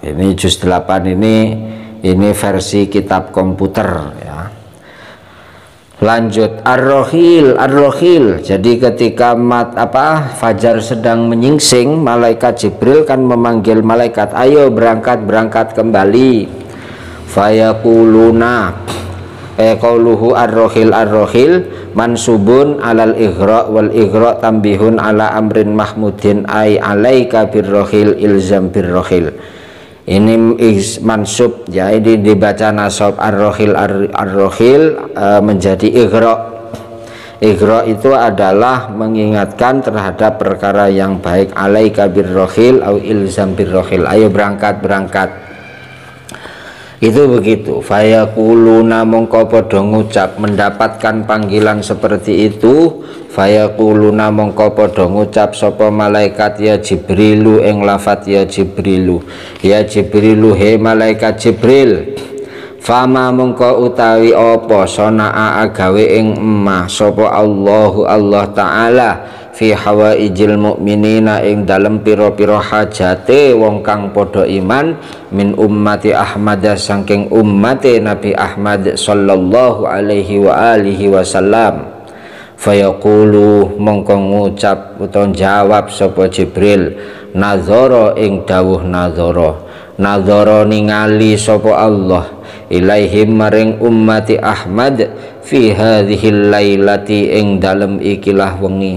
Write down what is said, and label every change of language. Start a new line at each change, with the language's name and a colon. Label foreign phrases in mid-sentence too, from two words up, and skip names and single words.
Indonesian: Ini juz 8 ini versi kitab komputer ya. Lanjut ar-rohil. Jadi ketika fajar sedang menyingsing, malaikat Jibril kan memanggil malaikat, ayo berangkat kembali.
Arabic: فيقولون قوله الرحيل منصوب على الإغراء، والإغراء تنبيه على أمر محمود أي عليك بالرحيل الزم بالرحيل.
Indonesian: Ini mansub ya, ini dibaca nasab ar-rohil menjadi ighra. Ighra itu adalah mengingatkan terhadap perkara yang baik.
Arabic: عليك بالرحيل أو الزم بالرحيل,
Indonesian: ayo berangkat. Itu begitu.
Javanese: Fayaquluna mongko padha ngucap,
Indonesian: mendapatkan panggilan seperti itu.
Javanese: Fayaquluna mongko padha ngucap sapa malaikat,
Arabic: يا جبريل
Javanese: ing lafat
Arabic: يا جبريل, يا جبريل
Javanese: he malaikat Jibril. Fama mongko utawi apa sonaa agawe ing emah sapa
Arabic: الله تعالى في حوائج المؤمنين
Javanese: ing dalem pira-pira hajate wong kang padha iman
Arabic: من أمة أحمد
Javanese: saking ummate Nabi Ahmad
Arabic: صلى الله عليه وآله وسلم.
Javanese: Fayaqulu mongko ngucap utawa jawab sapa Jibril, nazara ing dawuh nazara ningali sapa
Arabic: الله إليهم
Javanese: maring
Arabic: أمة أحمد في هذه الليلة
Javanese: ing dalem ikilah wengi.